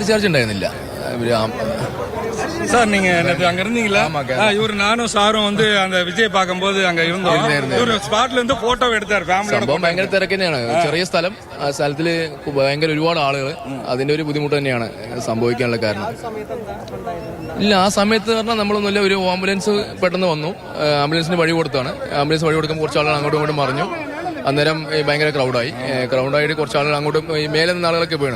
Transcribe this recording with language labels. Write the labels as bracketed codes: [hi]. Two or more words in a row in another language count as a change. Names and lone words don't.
[ml] லாத்திச்சார்ஜ் ഉണ്ടായിരുന്നില്ല. [ta] சார் நீங்க அங்க இருந்தீங்களா? இவரு நானும் சாரும் வந்து அந்த விஜய் பார்க்கும்போது அங்க இருந்தோம். [ml] இவரு സ്പോട്ടിൽ നിന്ന് ഫോട്ടോ എടുത്താർ ഫാമിലിയോട്. ഭയങ്കര തിരക്ക് തന്നെയാണ്. ചെറിയ സ്ഥലം, ആ സ്ഥലത്തില് ഭയങ്കര ഒരുപാട് ആളുകൾ. അതിന്റെ ഒരു ബുദ്ധിമുട്ട് തന്നെയാണ് സംഭവിക്കാനുള്ള കാരണം. ഇല്ല, ആ സമയത്ത് പറഞ്ഞാൽ നമ്മളൊന്നുമില്ല, ഒരു ആംബുലൻസ് പെട്ടെന്ന് വന്നു, ആംബുലൻസിന് വഴി കൊടുത്താണ്. ആംബുലൻസ് വഴി കൊടുക്കുമ്പോൾ കുറച്ച് ആളുകൾ അങ്ങോട്ടും ഇങ്ങോട്ടും മറിഞ്ഞു. അന്നേരം ഭയങ്കര ക്രൗഡായിട്ട് കുറച്ച് ആളുകൾ അങ്ങോട്ടും മേലെ നിന്ന് ആളുകളൊക്കെ വീണ്.